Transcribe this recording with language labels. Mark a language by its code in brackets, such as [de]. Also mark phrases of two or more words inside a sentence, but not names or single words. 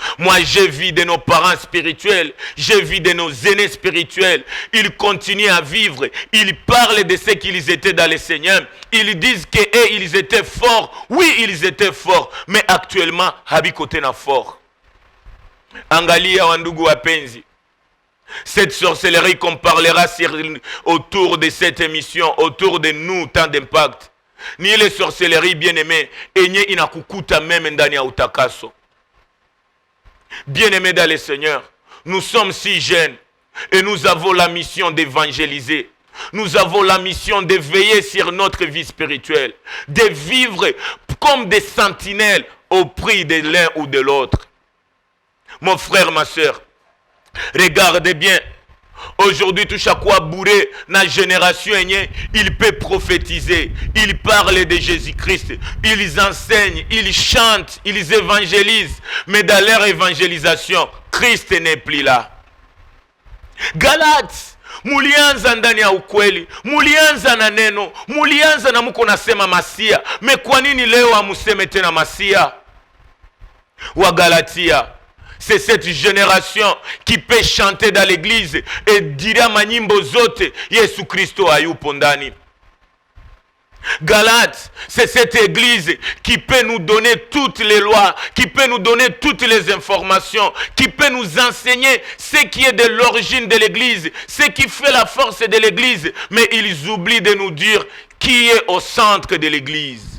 [fr] Moi, j'ai vu de nos parents spirituels, j'ai vu de nos aînés spirituels. Ils continuent à vivre. Ils parlent de ce qu'ils étaient dans le Seigneur. Ils disent qu'ils étaient forts. Oui, ils étaient forts. Mais actuellement, [sw] habikote na fort. Angalia wandugu wapenzi. [fr] Cette sorcellerie qu'on parlera autour de cette émission, autour de nous, tant d'impact. [sw] Ni [fr] les sorcelleries bien-aimées, [sw] enye inakukuta même ndani ya utakaso. [fr] Bien-aimés dans le Seigneur, nous sommes si jeunes et nous avons la mission d'évangéliser. Nous avons la mission de veiller sur notre vie spirituelle, de vivre comme des sentinelles au prix de l'un ou de l'autre. Mon frère, ma soeur, regardez bien. Aujourd'hui, tout chaque fois bourré, la génération, il peut prophétiser, il parle de Jésus-Christ, ils enseignent, ils chantent, ils évangélisent. Mais dans leur évangélisation, Christ n'est plus là. Galates, [sw] mulianza ndani ya ukweli, mulianza na neno, mulianza na muko nasema Masia. Mais kwa nini leo amuseme tena Masia? Wa Galatia. [fr] C'est cette génération qui peut chanter dans l'église et dire à [sw] manyimbo zote Yesu Kristo hayupo ndani. [fr] Galates, c'est cette église qui peut nous donner toutes les lois, qui peut nous donner toutes les informations, qui peut nous enseigner ce qui est de l'origine de l'église, ce qui fait la force de l'église. Mais ils oublient de nous dire qui est au centre de l'église.